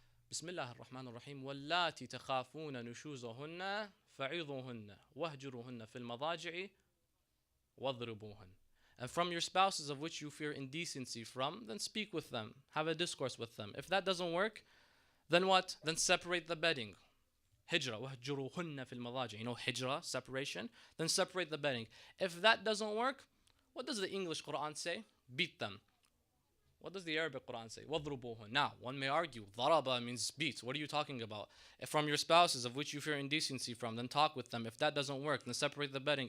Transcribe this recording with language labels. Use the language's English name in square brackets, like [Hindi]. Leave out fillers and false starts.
[Arabic] Bismillah ar-Rahman ar-Rahim. وَاللَّاتِ تَخَافُونَ نُشُوزَهُنَّ فَعِظُوهُنَّ وَهْجُرُوهُنَّ فِي الْمَضَاجِعِ وَاضْرِبُوهُنَّ. [English] And from your spouses of which you fear indecency from, then speak with them, have a discourse with them. If that doesn't work, then what? Then separate the bedding. [Arabic] Hijrah, وَهْجُرُوهُنَّ فِي الْمَضَاجِعِ. [English] Hijrah, separation. Then separate the bedding. If that doesn't work, what does the English Quran say? Beat them. What does the Arabic Quran say? [Arabic] وَضْرُبُوهُنَّ. [English] Now, one may argue, ضَرَبَ means beat. What are you talking about? If from your spouses of which you fear indecency from, then talk with them. If that doesn't work, then separate the bedding.